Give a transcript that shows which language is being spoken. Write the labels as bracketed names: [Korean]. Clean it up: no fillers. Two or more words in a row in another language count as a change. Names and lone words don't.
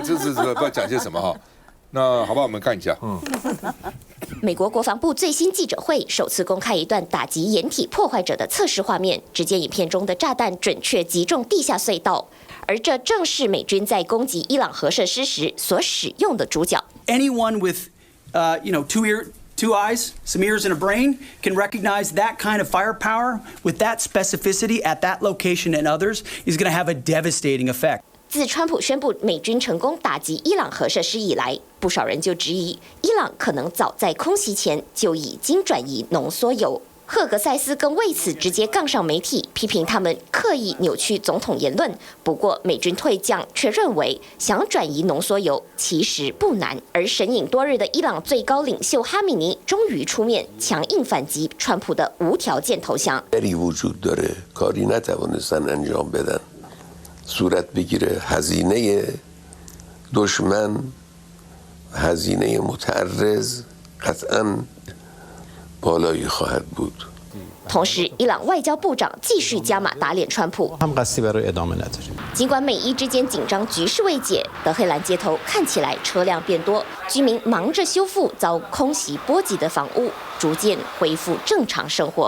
[Chinese] 这是不要讲些什么那好吧，我们看一下美国国防部最新记者会首次公开一段打击掩体破坏者的测试画面，只见影片中的炸弹准确击中地下隧道，而这正是美军在攻击伊朗核设施时所使用的主角。 [English] Anyone with, two eyes, some ears, and a brain can recognize that kind of firepower with that specificity at that location and others is going to have a devastating effect. [Chinese] 自川普宣布美军成功打击伊朗核设施以来，不少人就质疑伊朗可能早在空袭前就已经转移浓缩铀。赫格塞斯更为此直接杠上媒体，批评他们刻意扭曲总统言论。不过，美军退将却认为想转移浓缩铀其实不难。而神隐多日的伊朗最高领袖哈米尼终于出面强硬反击川普的无条件投降。 [Persian] صورت بگیره هزینه دشمن هزینه متعرض قطعا بالایی خواهد بود [Chinese] 同时，伊朗外交部长继续加码打脸川普。尽管美伊之间紧张局势未解，德黑兰街头看起来车辆变多，居民忙着修复遭空袭波及的房屋，逐渐恢复正常生活。